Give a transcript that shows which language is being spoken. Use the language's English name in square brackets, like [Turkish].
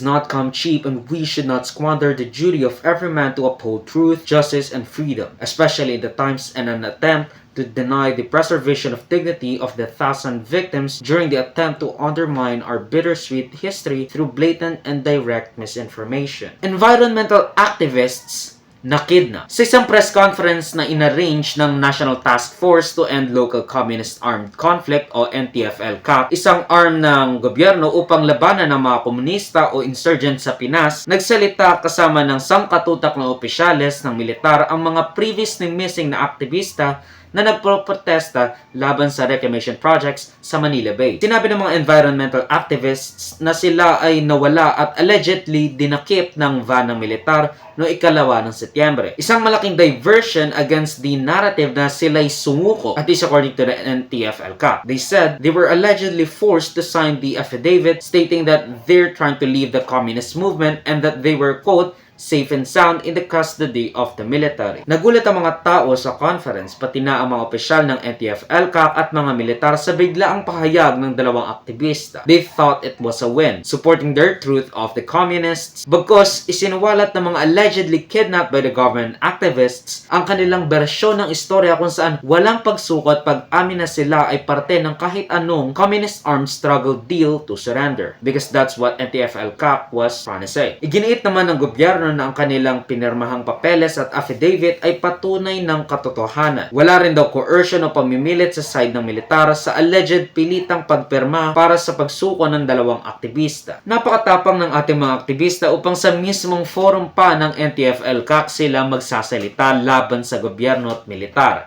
[English] It's not come cheap and we should not squander the duty of every man to uphold truth, justice, and freedom, especially in the times and an attempt to deny the preservation of dignity of the thousand victims during the attempt to undermine our bittersweet history through blatant and direct misinformation. Environmental activists nakidnap. [Filipino] Sa isang press conference na inarrange ng National Task Force to End Local Communist Armed Conflict o NTF-ELCAC, isang arm ng gobyerno upang labanan ng mga komunista o insurgent sa Pinas, nagsalita kasama ng sangkatutak na opisyales ng militar ang mga previously missing na aktivista na nagproprotesta laban sa reclamation projects sa Manila Bay. Sinabi ng mga environmental activists na sila ay nawala at allegedly dinakip ng van ng militar noong 2 ng Setyembre. Isang malaking diversion against the narrative na sila'y sumuko, [English] at least according to the NTF-ELCAC. They said they were allegedly forced to sign the affidavit stating that they're trying to leave the communist movement and that they were, quote, safe and sound in the custody of the military. [Filipino] Nagulat ang mga tao sa conference, pati na ang mga opisyal ng NTF-ELCAC at mga militar sa biglaang pahayag ng dalawang aktivista. [English] They thought it was a win, supporting their truth of the communists, [Filipino] bagkus isinuwalat ng mga allegedly kidnapped by the government activists ang kanilang bersyon ng istorya kung saan walang pagsukot pag-amin na sila ay parte ng kahit anong [English] communist armed struggle deal to surrender. Because that's what NTF-ELCAC was trying to say. [Filipino] Iginiit naman ng gobyerno na ang kanilang pinirmahang papeles at affidavit ay patunay ng katotohanan. Wala rin daw coercion o pamimilit sa side ng militar sa alleged pilitang pagpirma para sa pagsuko ng dalawang aktivista. Napakatapang ng ating mga aktivista upang sa mismong forum pa ng NTF-ELCAC sila magsasalita laban sa gobyerno at militar.